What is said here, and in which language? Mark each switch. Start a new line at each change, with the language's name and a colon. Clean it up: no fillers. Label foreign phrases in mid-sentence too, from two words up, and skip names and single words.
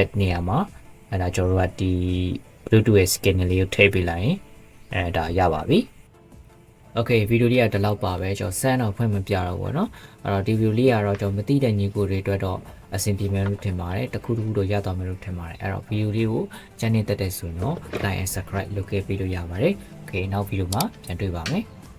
Burmese: နေရာမှာအဲ့ဒါကျွန်တော်တို့ကဒီ Bluetooth ရဲ့ scanner လေးကိုထည့်ပေးလိုက်ရင်အဲ့ဒါရပါပြီ Okay ဗီဒီယိုလေးကဒီလောက်ပါပဲကျွန်တော်စမ်းတော့ဖွင့်မပြတော့ဘူးเนาะအဲ့တော့ဒီဗီဒီယိုလေးကတော့ကျွန်တော်မသိတဲ့ညီကိုတွေအတွက်တော့အဆင်ပြေမယ်လို့ထင်ပါတယ်တခုတော့ရသွားမယ်လို့ထင်ပါတယ်အဲ့တော့ဗီဒီယိုလေးကို channel တက်တဲ့ဆိုရင်တော့
English: like and subscribe
Burmese: လုပ်ခဲ့ပြီးလို့ရပါတယ် Okay နောက်ဗီဒီယိုမှာပြန်တွေ့ပါမယ်